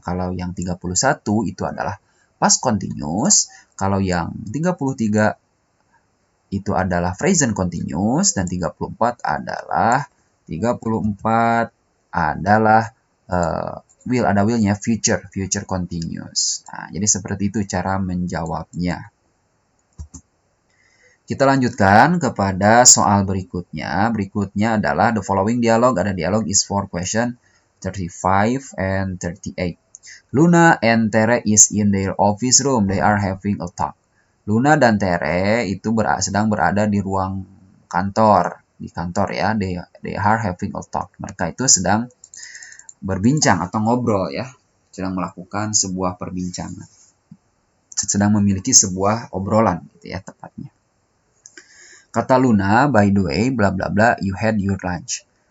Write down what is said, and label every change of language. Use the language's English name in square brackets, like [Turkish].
[Indonesian] Kalau yang 31 itu adalah past continuous, kalau yang 33 itu adalah present continuous, dan 34 adalah will, ada willnya, future continuous. Nah, jadi seperti itu cara menjawabnya. Kita lanjutkan kepada soal berikutnya. Berikutnya adalah [English] the following dialogue. [Indonesian] Ada dialog [English] is for question 35 and 38. Luna and Tere is in their office room. They are having a talk. [Indonesian] Luna dan Tere itu sedang berada di ruang kantor. Di kantor ya. [English] They are having a talk. [Indonesian] Mereka itu sedang berbincang atau ngobrol ya. Sedang melakukan sebuah perbincangan. Sedang memiliki sebuah obrolan gitu ya tepatnya. [English] Kata Luna, by the way, bla bla bla, you had your lunch.